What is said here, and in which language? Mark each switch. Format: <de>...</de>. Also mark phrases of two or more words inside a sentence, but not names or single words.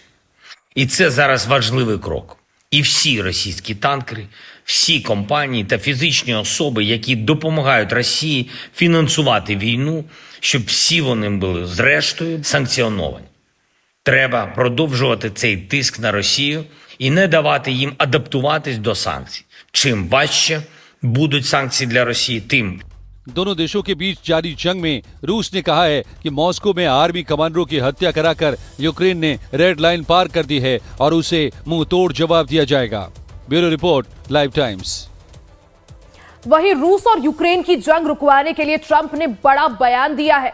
<uk>І це зараз важливий крок. І всі російські танкери, всі компанії та фізичні особи, які допомагають Росії фінансувати війну, щоб всі вони були зрештою санкціоновані. Треба продовжувати цей тиск на Росію і не давати їм адаптуватись до санкцій. Чим важче будуть санкції для Росії, тим</uk> <hi>दोनों देशों के बीच जारी जंग में रूस ने कहा है कि मॉस्को में आर्मी कमांडरों की हत्या कराकर यूक्रेन ने रेड लाइन पार कर दी है और उसे मुंह तोड़ जवाब दिया जाएगा। ब्यूरो रिपोर्ट, लाइव टाइम्स। वहीं रूस और यूक्रेन की जंग रुकवाने के लिए ट्रंप ने बड़ा बयान दिया है।</hi>